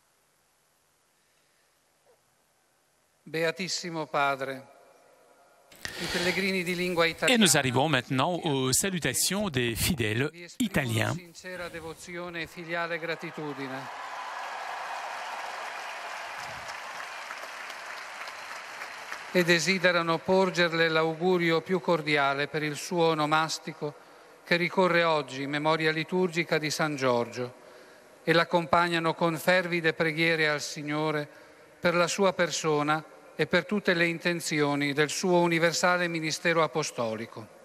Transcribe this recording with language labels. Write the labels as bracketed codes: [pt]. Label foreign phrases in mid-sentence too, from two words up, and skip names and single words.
[it] Beatissimo Padre, [fr] Et nous arrivons maintenant aux salutations des fidèles italiens. [it] E desiderano porgerle l'augurio più cordiale per il suo onomastico che ricorre oggi in memoria liturgica di San Giorgio e l'accompagnano con fervide preghiere al Signore per la sua persona e per tutte le intenzioni del suo universale ministero apostolico.